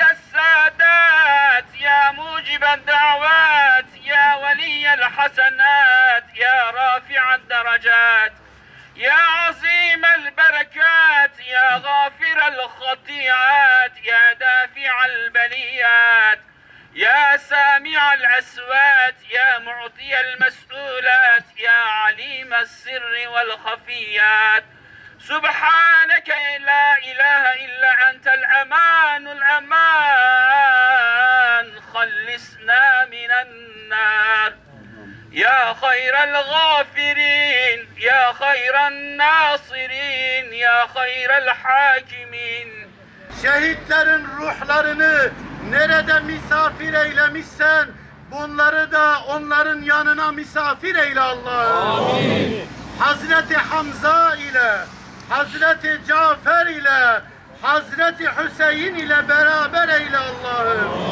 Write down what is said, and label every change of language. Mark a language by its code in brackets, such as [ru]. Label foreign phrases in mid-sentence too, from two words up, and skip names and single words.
[ar] السادات يا موجب الدعوات يا ولي الحسنات يا رافع الدرجات يا عظيم البركات يا غافر الخطيئات يا دافع البليات يا سامع الأصوات يا معطي المسؤولات يا عليم السر والخفيات سبحانك لا إله إلا أنت الأمان الأمان خلصنا من النار يا خير الغافرين يا خير الناصرين يا خير الحاكمين. [tr] Şehitlerin ruhlarını nerede misafir eylemişsen bunları da onların yanına misafir eyle Allah'ım. Amin. Hazreti Hamza ile, Hazreti Cafer ile, Hazreti Hüseyin ile beraber eyle Allah'ım.